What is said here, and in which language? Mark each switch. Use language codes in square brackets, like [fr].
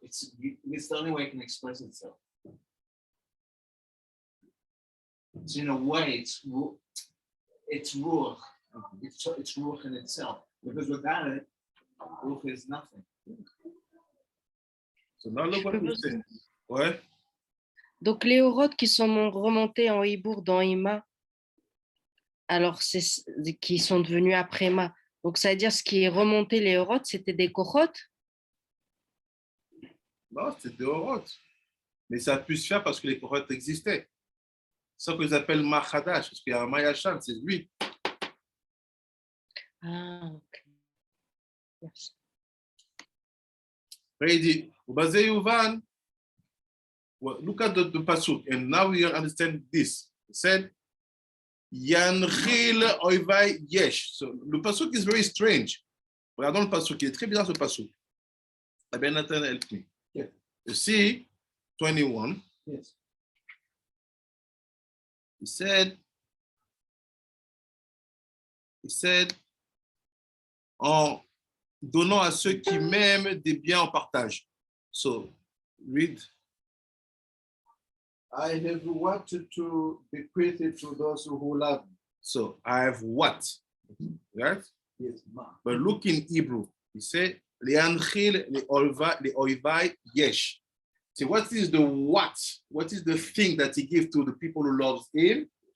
[en] It's the only way it can express itself. So in a way, it's ruach. It's ruach in itself. Because without it, ruach is nothing. So now look what we say. Ouais. [fr] Donc les orotes qui sont remontés en Hibour dans Ima, alors c'est qui sont devenus après Ma. Donc ça veut dire ce qui est remonté les orotes, c'était des kochot. Non, c'était des Orot. Mais ça a pu se faire parce que les Orot existaient. C'est ça qu'ils appellent Mahadash, parce qu'il y a un Mayachan, c'est lui. Ah, ok. Merci. Après, il dit, [en] Ubazeyuvan, look at the pasuk, and now we understand this. He said, Yanchil oivai yesh. So le pasuk is very strange. [fr] Regardons le pasuk, il est très bizarre ce pasuk. [en] Ben Nathan help me. Yeah. You see, 21. Yes. He said, [fr] en donnant à ceux qui m'aiment des biens en partage. [en] So, read. I have wanted to bequeath it to those who love me. So, I have what? Right? Yes, ma. But look in Hebrew. He said, Le'anchil le'oivai yesh. So what is the what? What is the thing that he gives to the people who love him?